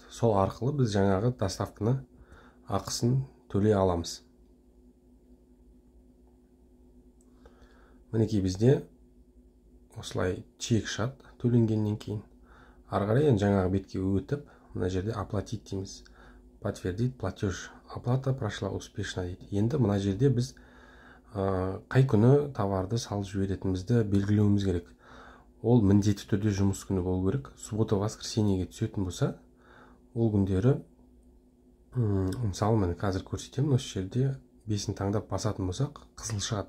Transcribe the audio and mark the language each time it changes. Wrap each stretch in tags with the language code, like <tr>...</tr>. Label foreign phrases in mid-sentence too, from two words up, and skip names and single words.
<kk>Сол арқылы біз жаңағы доставканы ақысын төлей аламыз. Мінекей бізде осылай чек шығады төленгеннен кейін. Ары қарай енді жаңағы бетке өтіп, мына жерде оплатить дейміз.</kk> <ru>Подтвердить платеж. Оплата прошла успешно</ru> <kk>дейді. Енді мына жерде біз қай күні товарды салып жіберетінімізді белгілеуіміз керек. Ол міндетті түрде жұмыс күні болу керек.</kk> <ru>Суббота, воскресеньеге</ru> <kk>түсетін болса, ол күндері, мысалы, мен қазір көрсетемін, осы жерде 5-ін таңдап басатын болсақ, қызыл шығады.</kk>